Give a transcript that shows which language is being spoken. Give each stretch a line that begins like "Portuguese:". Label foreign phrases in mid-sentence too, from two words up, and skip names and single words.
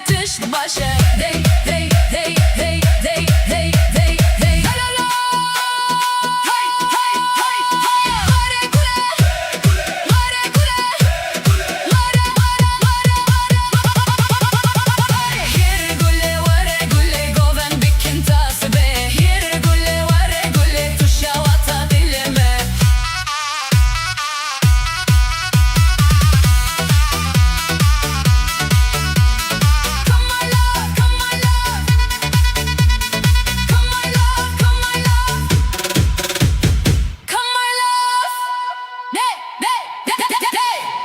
Kurdish: tiş başı Dey dey dey dey dey dey dey dey la la la Hay hay hay hay Vare gule Vare gule Vare vare vare vare Here gule vare gule goven bikin tasbe Here gule vare gule tuşa vata dilime
English: Come my love, come my love Come my love, come my love Come my love Hey, hey, hey, hey